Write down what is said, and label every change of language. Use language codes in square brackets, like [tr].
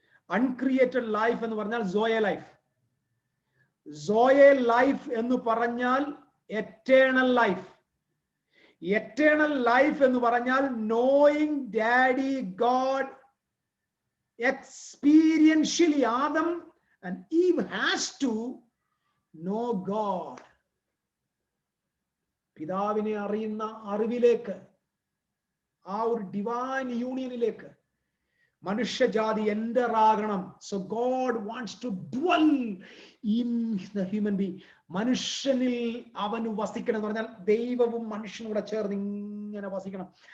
[ml] Uncreated life എന്ന് പറഞ്ഞാൽ സോയെ life. സോയെ life എന്ന് പറഞ്ഞാൽ എറ്റേണൽ ലൈഫ്. എറ്റേണൽ ലൈഫ് എന്ന് പറഞ്ഞാൽ [en] Knowing daddy God experientially. Adam and Eve has to know God. [ml] പിതാവിനെ അറിയുന്ന അറിവിലേക്ക്, ആ ഒരു ഡിവൈൻ യൂണിയനിലേക്ക് മനുഷ്യജാതി എൻ്റർ ആകണം. [en] So God wants to dwell in the human being. [ml] മനുഷ്യനിൽ അവൻ വസിക്കണം എന്ന് പറഞ്ഞാൽ ദൈവവും മനുഷ്യനും കൂടെ ചേർന്ന് ഇങ്ങനെ വസിക്കണം.